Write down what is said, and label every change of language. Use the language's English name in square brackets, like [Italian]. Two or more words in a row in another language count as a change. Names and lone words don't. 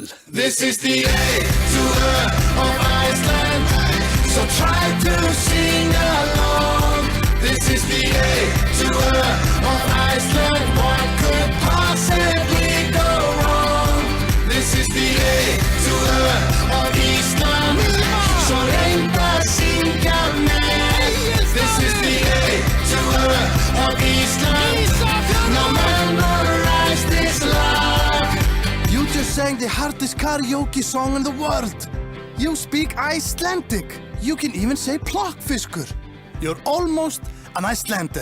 [English] This is the A2 of Iceland, so try to sing along. This is the A to of Iceland. What could possibly go wrong? This is the A to of Ísland. [Icelandic] So reynda að syngja með. [English] This is the A to of Ísland. Now memorize this lag. You just sang the hardest karaoke song in the world. You speak Icelandic. You can even say plokkfiskur. You're almost an Icelander.